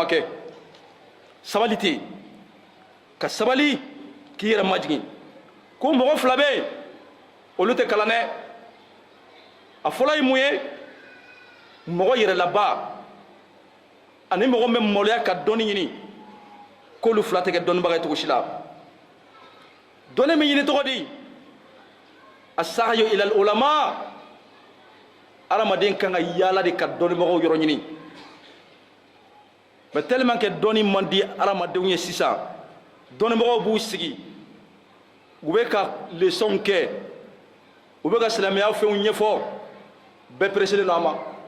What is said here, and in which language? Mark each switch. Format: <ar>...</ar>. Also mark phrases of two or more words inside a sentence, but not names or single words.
<bm>kɛ sabali tɛ yen ka sabali k'i yɛrɛ majigin ko mɔgɔ fila bɛ yen olu tɛ kalan dɛ a fɔlɔ ye mun ye mɔgɔ yɛrɛlaba ani mɔgɔ min bɛ maloya ka dɔnni ɲini k'olu fila tɛ kɛ dɔnnibaga ye cogo si la dɔnni min ɲini tɔgɔ di</bm> <ar>السعي إلى العلماء</ar> <bm>adamaden kan ka yaala de ka dɔnnibagaw yɔrɔ ɲini</bm> <fr>mais tellement que</fr> <bm>dɔnni man di adamadenw ye sisan dɔnnibagaw b'u sigi u bɛ ka leçon kɛ u bɛ ka silamɛya fɛnw ɲɛfɔ bɛɛ pressé don a ma</bm>